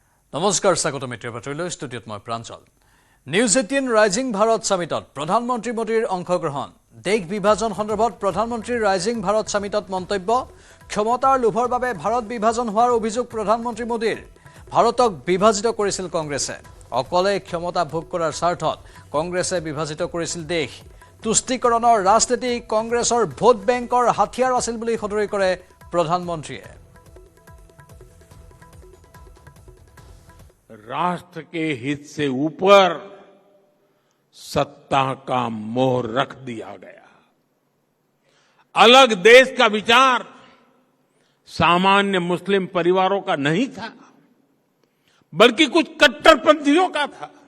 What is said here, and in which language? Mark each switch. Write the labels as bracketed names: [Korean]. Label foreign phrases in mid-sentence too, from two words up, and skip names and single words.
[Assamese] নমস্কাৰ স্বাগতম মিত্ৰৰ বাতৰিলৈ ষ্টুডিঅ'ত মই প্ৰাঞ্জল নিউজ 18 ৰাইজিং ভাৰত সামিটত প্ৰধানমন্ত্ৰী মোদীৰ অংশগ্ৰহণ দেশ বিভাজন সন্দৰ্ভত প্ৰধানমন্ত্ৰীৰ ৰাইজিং ভাৰত সামিটত মন্তব্য ক্ষমতাৰ লোভৰ বাবে ভাৰত বিভাজন হোৱাৰ অভিযোগ প্ৰধানমন্ত্ৰী মোদীৰ ভাৰতক বিভাজিত কৰিছিল কংগ্ৰেছে অকলে ক্ষমতা ভোগ কৰাৰ স্বাৰ্থত কংগ্ৰেছে বিভাজিত কৰিছিল দেশ তুষ্টিকৰণৰ ৰাজনীতি কংগ্ৰেছৰ ভোট বেংকৰ হাতিয়াৰ আছিল বুলি সদৰি কৰে প্ৰধানমন্ত্ৰীয়ে [Hindi] राष्ट्र के हित से ऊपर सत्ता का मोह रख दिया गया अलग देश का विचार सामान्य मुस्लिम परिवारों का नहीं था बल्कि कुछ कट्टरपंथियों का था